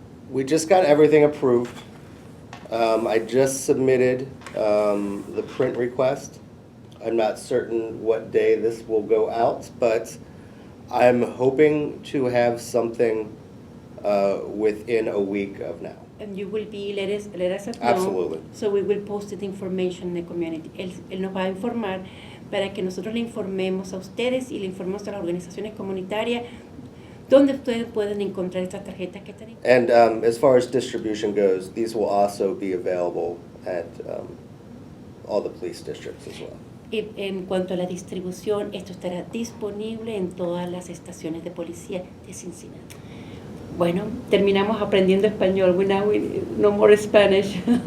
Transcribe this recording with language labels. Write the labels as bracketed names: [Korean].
[English] We just got everything approved. I just submitted the print request. I'm not certain what day this will go out, but I'm hoping to have something within a week of now. And you will be, let us know. Absolutely. So we will post the information in the community. [Spanish] Él nos va a informar para que nosotros le informemos a ustedes y le informemos a las organizaciones comunitarias donde ustedes pueden encontrar estas tarjetas que están. [English] And as far as distribution goes, these will also be available at all the police districts as well. [Spanish] Y en cuanto a la distribución, esto estará disponible en todas las estaciones de policía de Cincinnati. Bueno, terminamos aprendiendo español. [English] We no more Spanish.